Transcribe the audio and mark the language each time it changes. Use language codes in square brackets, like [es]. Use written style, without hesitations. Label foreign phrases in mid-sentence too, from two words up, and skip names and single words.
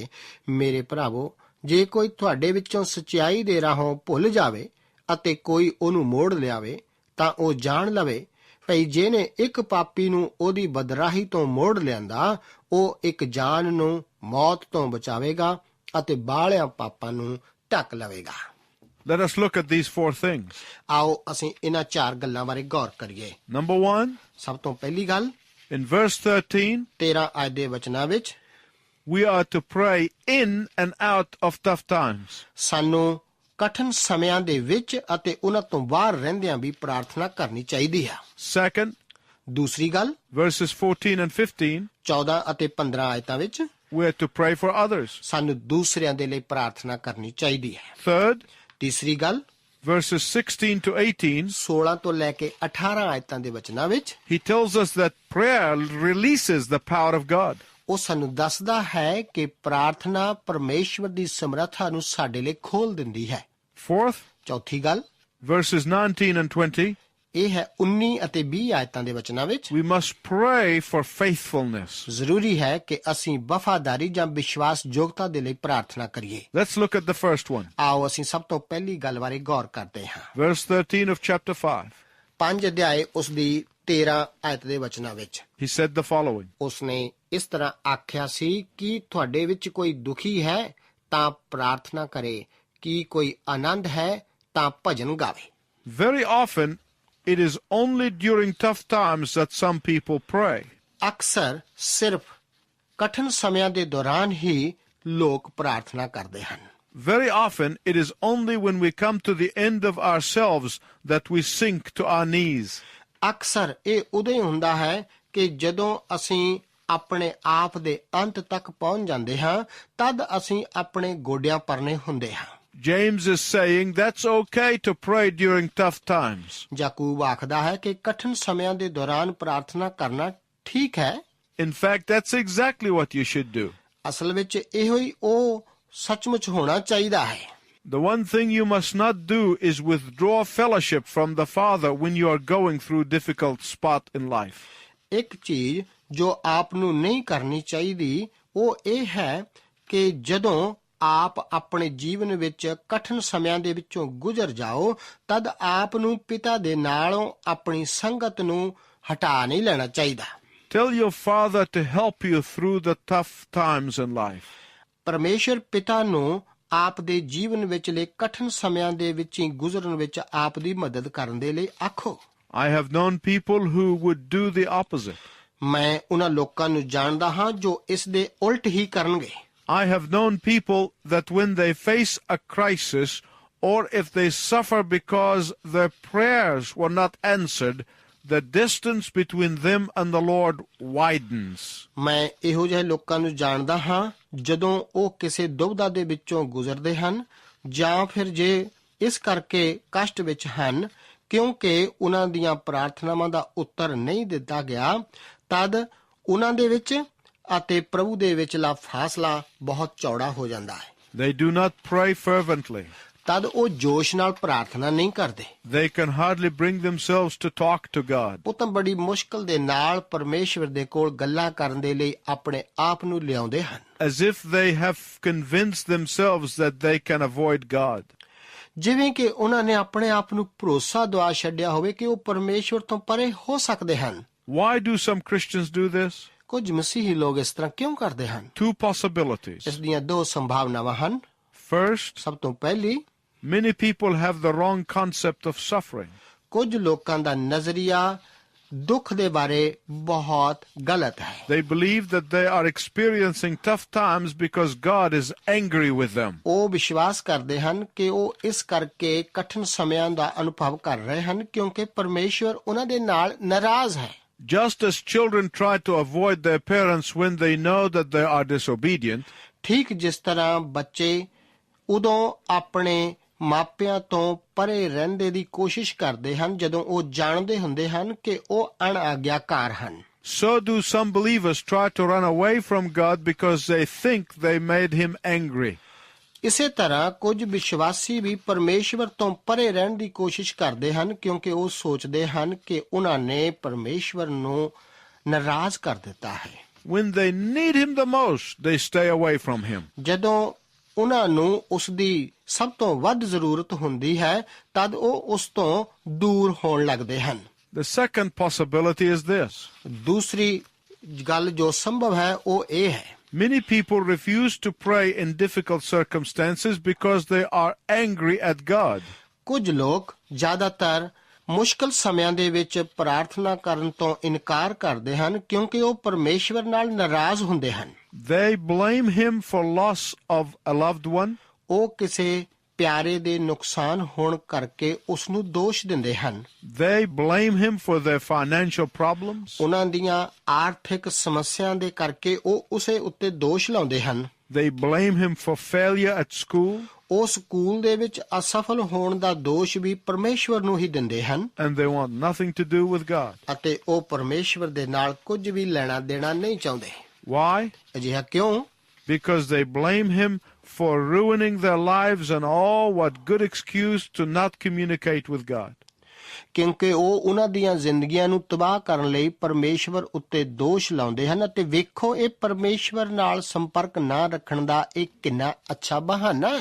[pa] ਮੇਰੇ ਭਰਾਵੋ, ਜੇ ਕੋਈ ਤੁਹਾਡੇ ਵਿੱਚੋਂ ਸੱਚਾਈ ਦੇ ਰਾਹੋਂ ਭੁੱਲ ਜਾਵੇ ਅਤੇ ਕੋਈ ਉਹਨੂੰ ਮੋੜ ਲਿਆਵੇ, ਤਾਂ ਉਹ ਜਾਣ ਲਵੇ ਭਈ ਜਿਹਨੇ ਇੱਕ ਪਾਪੀ ਨੂੰ ਉਹਦੀ ਬਦਰਾਹੀ ਤੋਂ ਮੋੜ ਲਿਆਂਦਾ, ਉਹ ਇੱਕ ਜਾਨ ਨੂੰ ਮੌਤ ਤੋਂ ਬਚਾਵੇਗਾ ਅਤੇ ਬਾਹਲਿਆਂ ਪਾਪਾਂ ਨੂੰ ਢੱਕ ਲਵੇਗਾ। [en] Let us look at these 4 things. [pa] ਆਓ ਅਸੀਂ ਇਹਨਾਂ 4 ਗੱਲਾਂ ਬਾਰੇ ਗੌਰ ਕਰੀਏ। [en] Number 1, [pa] ਸਭ ਤੋਂ ਪਹਿਲੀ ਗੱਲ, [en] in verse 13, [pa] 13 ਆਇਤ ਦੇ ਵਚਨਾਂ ਵਿੱਚ [en] we are to pray in and out of tough times. [pa] ਸਾਨੂੰ ਕਠਿਨ ਸਮਿਆਂ ਦੇ ਵਿੱਚ ਅਤੇ ਉਹਨਾਂ ਤੋਂ ਬਾਹਰ ਰਹਿੰਦਿਆਂ ਵੀ ਪ੍ਰਾਰਥਨਾ ਕਰਨੀ ਚਾਹੀਦੀ ਹੈ। [en] Second, [pa] ਦੂਸਰੀ ਗੱਲ, [en] verses 14 and 15, [pa] 14 ਅਤੇ 15 ਆਇਤਾਂ ਵਿੱਚ [en] we are to pray for others. [pa] ਸਾਨੂੰ ਦੂਸਰਿਆਂ ਦੇ ਲਈ ਪ੍ਰਾਰਥਨਾ ਕਰਨੀ ਚਾਹੀਦੀ ਹੈ। [en] Third, [pa] ਤੀਸਰੀ ਗੱਲ, [en] verses 16 to 18, [pa] 16 ਤੋਂ ਲੈ ਕੇ 18 ਆਇਤਾਂ ਦੇ ਵਚਨਾਂ ਵਿੱਚ [en] he tells us that prayer releases the power of God. [pa] ਉਹ ਸਾਨੂੰ ਦੱਸਦਾ ਹੈ ਕਿ ਪ੍ਰਾਰਥਨਾ ਪਰਮੇਸ਼ਵਰ ਦੀ ਸਮਰੱਥਾ ਨੂੰ ਸਾਡੇ ਲਈ ਖੋਲ ਦਿੰਦੀ ਹੈ। [en] Fourth, [pa] ਚੌਥੀ ਗੱਲ, [en] verses 19 and 20, [pa] ਇਹ ਹੈ 19 ਅਤੇ 20 ਆਇਤਾਂ ਦੇ ਵਚਨਾਂ ਵਿੱਚ [en] we must pray for faithfulness. [pa] ਜ਼ਰੂਰੀ ਹੈ ਕਿ ਅਸੀਂ ਵਫਾਦਾਰੀ ਜਾਂ ਵਿਸ਼ਵਾਸਯੋਗਤਾ ਦੇ ਲਈ ਪ੍ਰਾਰਥਨਾ ਕਰੀਏ। [en] Let's look at the first one. [pa] ਆਓ ਅਸੀਂ ਸਭ ਤੋਂ ਪਹਿਲੀ ਗੱਲ ਬਾਰੇ ਗੌਰ ਕਰਦੇ ਹਾਂ। [en] Verse 13 of chapter 5. [pa] 5 ਅਧਿਆਏ ਉਸ ਦੀ 13 ਆਇਤ ਦੇ ਵਚਨਾਂ ਵਿੱਚ [en] He said the following. [pa] ਉਸਨੇ ਇਸ ਤਰ੍ਹਾਂ ਆਖਿਆ ਸੀ ਕਿ ਤੁਹਾਡੇ ਵਿੱਚ ਕੋਈ ਦੁਖੀ ਹੈ ਤਾਂ ਪ੍ਰਾਰਥਨਾ ਕਰੇ, ਕਿ ਕੋਈ ਆਨੰਦ ਹੈ ਤਾਂ ਭਜਨ ਗਾਵੇ। [en] Very often, it is only during tough times that some people pray. [pa] ਅਕਸਰ ਸਿਰਫ ਕਠਿਨ ਸਮਿਆਂ ਦੇ ਦੌਰਾਨ ਹੀ ਲੋਕ ਪ੍ਰਾਰਥਨਾ ਕਰਦੇ ਹਨ। [en] Very often, it is only when we come to the end of ourselves that we sink to our knees. [pa] ਅਕਸਰ ਇਹ ਉਦੋਂ ਹੀ ਹੁੰਦਾ ਹੈ ਕਿ ਜਦੋਂ ਅਸੀਂ ਆਪਣੇ ਆਪ ਦੇ ਅੰਤ ਤੱਕ ਪਹੁੰਚ ਜਾਂਦੇ ਹਾਂ, ਤਦ ਅਸੀਂ ਆਪਣੇ ਗੋਡਿਆਂ ਪਰਨੇ ਹੁੰਦੇ ਹਾਂ। [en] James is saying that's okay to pray during tough times. [pa] ਯਾਕੂਬ ਆਖਦਾ ਹੈ ਕਿ ਕਠਿਨ ਸਮਿਆਂ ਦੇ ਦੌਰਾਨ ਪ੍ਰਾਰਥਨਾ ਕਰਨਾ ਠੀਕ ਹੈ। [en] In fact, that's exactly what you should do. [pa] ਅਸਲ ਵਿੱਚ ਇਹੋ ਹੀ ਉਹ ਸੱਚਮੁੱਚ ਹੋਣਾ ਚਾਹੀਦਾ ਹੈ। [en] The one thing you must not do is withdraw fellowship from the Father when you are going through a difficult spot in life. [pa] ਇੱਕ ਚੀਜ਼ ਜੋ ਆਪ ਨੂੰ ਨਹੀਂ ਕਰਨੀ ਚਾਹੀਦੀ ਉਹ ਇਹ ਹੈ ਕਿ ਜਦੋਂ ਆਪ ਆਪਣੇ ਜੀਵਨ ਵਿੱਚ ਕਠਿਨ ਸਮਿਆਂ ਦੇ ਵਿੱਚੋਂ ਗੁਜ਼ਰ ਜਾਓ, ਤਦ ਆਪ ਨੂੰ ਪਿਤਾ ਦੇ ਨਾਲੋਂ ਆਪਣੀ ਸੰਗਤ ਨੂੰ ਹਟਾ ਨਹੀਂ ਲੈਣਾ ਚਾਹੀਦਾ। [en] Tell your Father to help you through the tough times in life. [pa] ਪਰਮੇਸ਼ਰ ਪਿਤਾ ਨੂੰ ਆਪ ਦੇ ਜੀਵਨ ਵਿਚਲੇ ਕਠਿਨ ਸਮਿਆਂ ਦੇ ਵਿੱਚ ਹੀ ਗੁਜ਼ਰਨ ਵਿੱਚ ਆਪ ਦੀ ਮਦਦ ਕਰਨ ਦੇ ਲਈ ਆਖੋ। [en] I have known people who would do the opposite. [pa] ਮੈਂ ਉਹਨਾਂ ਲੋਕਾਂ ਨੂੰ ਜਾਣਦਾ ਹਾਂ ਜੋ ਇਸ ਦੇ ਉਲਟ ਹੀ ਕਰਨਗੇ। [en] I have known people that when they face a crisis or if they suffer because their prayers were not answered, the distance between them and the Lord widens. [pa] ਮੈਂ ਇਹੋ ਜਿਹੇ ਲੋਕਾਂ ਨੂੰ ਜਾਣਦਾ ਹਾਂ ਜਦੋਂ ਉਹ ਕਿਸੇ ਦੁਬਿਧਾ ਦੇ ਵਿੱਚੋਂ ਗੁਜ਼ਰਦੇ ਹਨ ਜਾਂ ਫਿਰ ਜੇ ਇਸ ਕਰਕੇ ਕਸ਼ਟ ਵਿੱਚ ਹਨ ਕਿਉਂਕਿ ਉਹਨਾਂ ਦੀਆਂ ਪ੍ਰਾਰਥਨਾਵਾਂ ਦਾ ਉੱਤਰ ਨਹੀਂ ਦਿੱਤਾ ਗਿਆ, ਤਦ ਉਹਨਾਂ ਦੇ ਵਿੱਚ ਅਤੇ ਪ੍ਰਭੂ ਦੇ ਵਿਚਲਾ ਫਾਸਲਾ ਬਹੁਤ ਚੌੜਾ ਹੋ ਜਾਂਦਾ ਹੈ। [en] They do not pray fervently. [pa] ਤਦ ਉਹ ਜੋਸ਼ ਨਾਲ ਪ੍ਰਾਰਥਨਾ ਨਹੀਂ ਕਰਦੇ। [en] They can hardly bring themselves to talk to God. [pa] ਉਹ ਤਾਂ ਬੜੀ ਮੁਸ਼ਕਲ ਦੇ ਨਾਲ ਪਰਮੇਸ਼ਵਰ ਦੇ ਕੋਲ ਗੱਲਾਂ ਕਰਨ ਦੇ ਲਈ ਆਪਣੇ ਆਪ ਨੂੰ ਲਿਆਉਂਦੇ ਹਨ। [en] As if they have convinced themselves that they can avoid God. [pa] ਜਿਵੇਂ ਕਿ ਉਹਨਾਂ ਨੇ ਆਪਣੇ ਆਪ ਨੂੰ ਭਰੋਸਾ ਦਵਾ ਛੱਡਿਆ ਹੋਵੇ ਕਿ ਉਹ ਪਰਮੇਸ਼ਵਰ ਤੋਂ ਪਰੇ ਹੋ ਸਕਦੇ ਹਨ। [en] Why do some Christians do this? [pa] ਕੁਝ ਮਸੀਹੀ ਲੋਕ ਇਸ ਤਰ੍ਹਾਂ ਕਿਉਂ ਕਰਦੇ ਹਨ? [en] Two possibilities. [pa] ਇਸ ਦੀਆਂ 2 ਸੰਭਾਵਨਾਵਾਂ ਹਨ। [en] First, [pa] ਸਭ ਤੋਂ ਪਹਿਲੀ, [en] many people have the wrong concept of suffering. [pa] ਕੁਝ ਲੋਕਾਂ ਦਾ ਨਜ਼ਰੀਆ ਦੁੱਖ ਦੇ ਬਾਰੇ ਬਹੁਤ ਗਲਤ ਹੈ। [en] They believe that they are experiencing tough times because God is angry with them. [pa] ਉਹ ਵਿਸ਼ਵਾਸ ਕਰਦੇ ਹਨ ਕਿ ਉਹ ਇਸ ਕਰਕੇ ਕਠਿਨ ਸਮਿਆਂ ਦਾ ਅਨੁਭਵ ਕਰ ਰਹੇ ਹਨ ਕਿਉਂਕਿ ਪਰਮੇਸ਼ਵਰ ਉਹਨਾਂ ਦੇ ਨਾਲ ਨਾਰਾਜ਼ ਹੈ। [en] Just as children try to avoid their parents when they know that they are disobedient, [pa] ਠੀਕ ਜਿਸ ਤਰ੍ਹਾਂ ਬੱਚੇ ਉਦੋਂ ਆਪਣੇ ਮਾਪਿਆਂ ਤੋਂ ਪਰੇ ਰਹਿੰਦੇ ਦੀ ਕੋਸ਼ਿਸ਼ ਕਰਦੇ ਹਨ ਜਦੋਂ ਉਹ ਜਾਣਦੇ ਹੁੰਦੇ ਹਨ ਕਿ ਉਹ ਅਣਆਗਿਆਕਾਰ ਹਨ, [en] so do some believers try to run away from God because they think they made him angry. [pa] ਇਸੇ ਤਰ੍ਹਾਂ ਕੁਝ ਵਿਸ਼ਵਾਸੀ ਵੀ ਪਰਮੇਸ਼ਵਰ ਤੋਂ ਪਰੇ ਰਹਿਣ ਦੀ ਕੋਸ਼ਿਸ਼ ਕਰਦੇ ਹਨ ਕਿਉਂਕਿ ਉਹ ਸੋਚਦੇ ਹਨ ਕਿ ਉਹਨਾਂ ਨੇ ਪਰਮੇਸ਼ਵਰ ਨੂੰ ਨਾਰਾਜ਼ ਕਰ ਦਿੱਤਾ ਹੈ। [en] When they need him the most, they stay away from him. [pa] ਜਦੋਂ ਉਹਨਾਂ ਨੂੰ ਉਸ ਦੀ ਸਭ ਤੋਂ ਵੱਧ ਜ਼ਰੂਰਤ ਹੁੰਦੀ ਹੈ ਤਦ ਉਹ ਉਸ ਤੋਂ ਦੂਰ ਹੋਣ ਲੱਗਦੇ ਹਨ। [en] The second possibility is this. [pa] ਦੂਸਰੀ ਗੱਲ ਜੋ ਸੰਭਵ ਹੈ ਉਹ ਇਹ ਹੈ, [en] Many people refuse to pray in difficult circumstances because they are angry at God. [pa] ਕੁਝ ਲੋਕ ਜ਼ਿਆਦਾਤਰ ਮੁਸ਼ਕਲ ਸਮਿਆਂ ਦੇ ਵਿੱਚ ਪ੍ਰਾਰਥਨਾ ਕਰਨ ਤੋਂ ਇਨਕਾਰ ਕਰਦੇ ਹਨ ਕਿਉਂਕਿ ਉਹ ਪਰਮੇਸ਼ਵਰ ਨਾਲ ਨਾਰਾਜ਼ ਹੁੰਦੇ ਹਨ। [en] They blame him for loss of a loved one. [pa] ਉਹ ਕਿਸੇ ਪਿਆਰੇ ਦੇ ਨੁਕਸਾਨ ਹੋਣ ਕਰਕੇ ਉਸ ਨੂੰ ਦੋਸ਼ ਦਿੰਦੇ ਹਨ। [en] They blame him for their financial problems. [pa] ਉਹਨਾਂ ਦੀਆਂ ਆਰਥਿਕ ਸਮੱਸਿਆਵਾਂ ਦੇ ਕਰਕੇ ਉਹ ਉਸੇ ਉੱਤੇ ਦੋਸ਼ ਲਾਉਂਦੇ ਹਨ। [en] They blame him for failure at school. [pa] ਉਹ ਸਕੂਲ ਦੇ ਵਿੱਚ ਅਸਫਲ ਹੋਣ ਦਾ ਦੋਸ਼ ਵੀ ਪਰਮੇਸ਼ਵਰ ਨੂੰ ਹੀ ਦਿੰਦੇ ਹਨ [en] And they want nothing to do with God. [pa] ਅਤੇ ਉਹ ਪਰਮੇਸ਼ਵਰ ਦੇ ਨਾਲ ਕੁਝ ਵੀ ਲੈਣਾ ਦੇਣਾ ਨਹੀਂ ਚਾਹੁੰਦੇ। [en] Why? [pa] ਅਜਿਹਾ ਕਿਉਂ? [en] Because they blame him for ruining their lives and all what good excuse to not communicate with God. [pa] ਕਿਉਂਕਿ ਉਹ ਉਹਨਾਂ ਦੀਆਂ ਜ਼ਿੰਦਗੀਆਂ ਨੂੰ ਤਬਾਹ ਕਰਨ ਲਈ ਪਰਮੇਸ਼ਵਰ ਉੱਤੇ ਦੋਸ਼ ਲਾਉਂਦੇ ਹਨ ਅਤੇ ਵੇਖੋ ਇਹ ਪਰਮੇਸ਼ਵਰ ਨਾਲ ਸੰਪਰਕ ਨਾ ਰੱਖਣ ਦਾ ਇੱਕ ਕਿੰਨਾ ਅੱਛਾ ਬਹਾਨਾ ਹੈ।